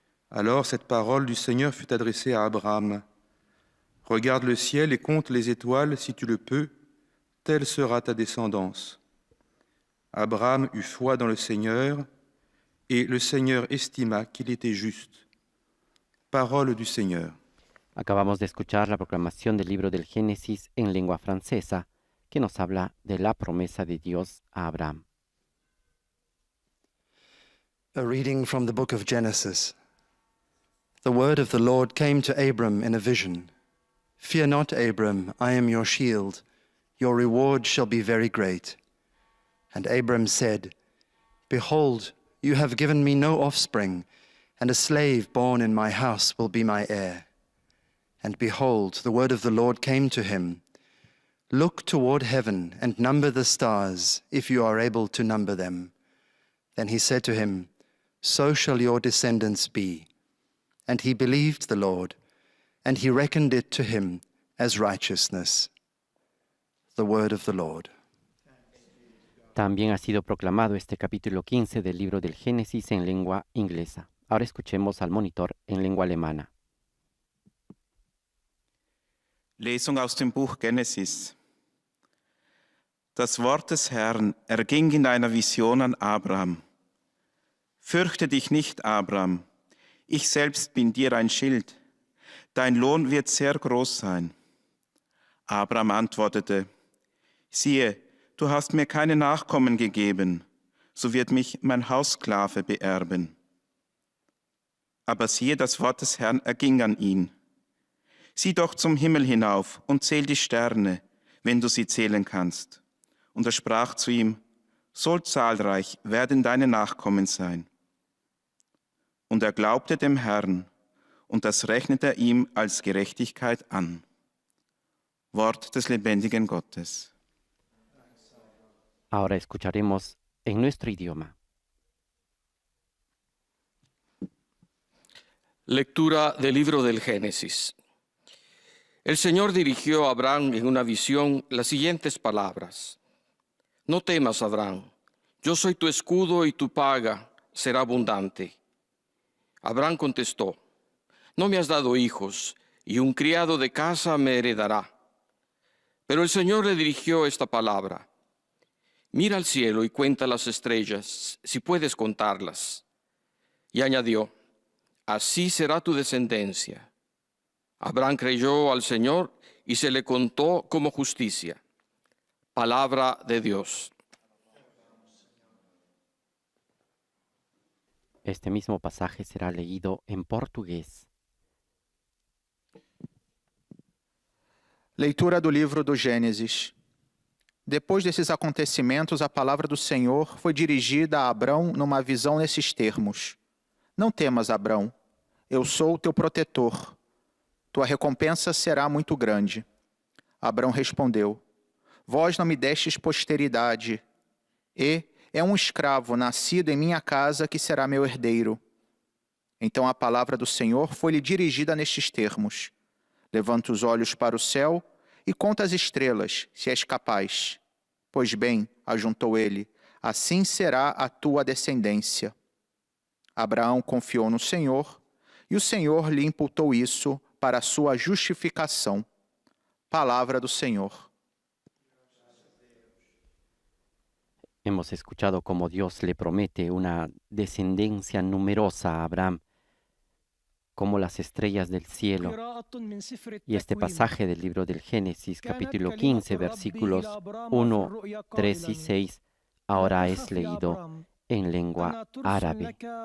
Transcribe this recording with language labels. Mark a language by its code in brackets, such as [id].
[fr] Alors cette parole du Seigneur fut adressée à Abraham. Regarde le ciel et compte les étoiles si tu le peux, telle sera ta descendance. Abraham eut foi dans le Seigneur, et le Seigneur estima qu'il était juste. Parole du Señor. [es] Acabamos de escuchar la proclamación del libro del Génesis en lengua francesa, que nos habla de la promesa de Dios a Abraham. [en] A reading from the book of Genesis. The word of the Lord came to Abram in a vision. Fear not, Abram, I am your shield. Your reward shall be very great. And Abram said, Behold, you have given me no offspring, and a slave born in my house will be my heir. And behold, the word of the Lord came to him. Look toward heaven and number the stars, if you are able to number them. Then he said to him, So shall your descendants be. And he believed the Lord, and he reckoned it to him as righteousness. The word of the Lord. [es] También ha sido proclamado este capítulo 15 del libro del Génesis en lengua inglesa. Ahora escuchemos al monitor en lengua alemana. [de] Lesung aus dem Buch Genesis. Das Wort des Herrn erging in einer Vision an Abraham. Fürchte dich nicht, Abraham, ich selbst bin dir ein Schild. Dein Lohn wird sehr groß sein. Abraham antwortete, siehe, du hast mir keine Nachkommen gegeben, so wird mich mein Haussklave beerben. Aber siehe, das Wort des Herrn erging an ihn. Sieh doch zum Himmel hinauf und zähl die Sterne, wenn du sie zählen kannst. Und er sprach zu ihm, so zahlreich werden deine Nachkommen sein. Und er glaubte dem Herrn, und das rechnete er ihm als Gerechtigkeit an. Wort des lebendigen Gottes. [es] Ahora escucharemos en nuestro idioma. Lectura del libro del Génesis. El Señor dirigió a Abraham en una visión las siguientes palabras. No temas, Abraham, yo soy tu escudo y tu paga será abundante. Abraham contestó, no me has dado hijos y un criado de casa me heredará. Pero el Señor le dirigió esta palabra. Mira al cielo y cuenta las estrellas, si puedes contarlas. Y añadió, así será tu descendencia. Abraham creyó al Señor y se le contó como justicia. Palabra de Dios. Este mismo pasaje será leído en portugués. [pt] Leitura do livro do Gênesis. Depois desses acontecimentos, a palavra do Senhor foi dirigida a Abrão numa visão nesses termos. Não temas, Abrão, eu sou teu protetor. Tua recompensa será muito grande. Abrão respondeu, vós não me destes posteridade, e é um escravo nascido em minha casa que será meu herdeiro. Então a palavra do Senhor foi-lhe dirigida nestes termos. Levanta os olhos para o céu e conta as estrelas, se és capaz. Pois bem, ajuntou ele, assim será a tua descendência. Abraão confiou no Senhor, e o Senhor lhe imputou isso para a sua justificação. Palavra do Senhor. [es] Hemos escuchado cómo Dios le promete una descendencia numerosa a Abraham, como las estrellas del cielo. Y este pasaje del libro del Génesis, capítulo 15, versículos 1, 3 y 6, ahora es leído en lengua árabe.